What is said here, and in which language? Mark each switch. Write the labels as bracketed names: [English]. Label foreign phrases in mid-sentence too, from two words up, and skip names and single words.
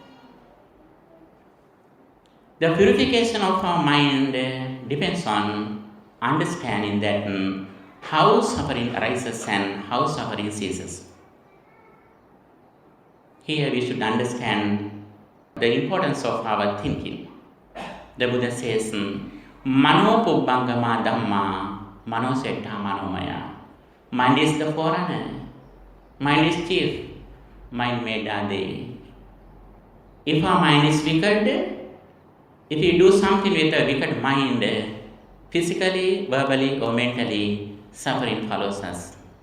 [English] The purification of our mind depends on understanding that how suffering arises and how suffering ceases. Here we should understand the importance of our thinking. The Buddha says, [Pali] Mano pubbangama dhamma, mano setta manomaya. [English] Mind is the forerunner. Mind is chief. Mind made ade. If our mind is wicked, if we do something with a wicked mind, physically, verbally, or mentally, suffering follows us.